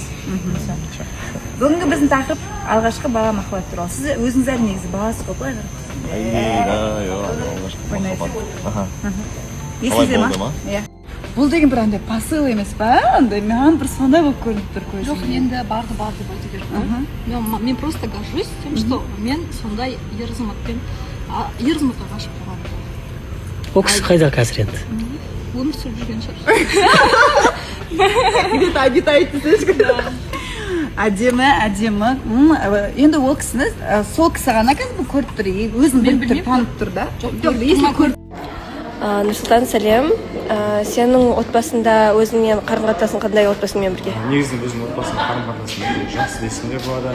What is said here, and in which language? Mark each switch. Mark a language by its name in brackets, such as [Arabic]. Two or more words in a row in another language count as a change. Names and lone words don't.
[Kazakh] Бүгінгі біздің тақырып алғашқы бала махаббат туралы. Сіз өзіңіз әлі негізі баласыз ғой, былай Алғашқы есіңізде ма? Бұл деген бір андай посыл емес па? Андай маған бір сондай болып көрініп тұр көзіме. Жоқ, енді барды деп айту керек қой. Мен [Russian] просто горжусь тем, что [Kazakh] мен сондай ер азаматқа ғашық болғанмын. Ол кісі қайда қазір енді? Өмір сүріп жүрген шығар. [Russian] Где-то обитает [Kazakh] десеңші. Әдемі. Енді ол кісіні, сол кісі ғана қазір көріп тұр, өзін біліп тұр, танып тұр да? Жоқ, есін көріп. Нұрсұлтан, сәлем. Сенің отбасында өзіңмен қарым-қатынасың қандай отбасыңмен бірге? Негізінен өзімнің отбасымның қарым-қатынасым жақсы десімде болады.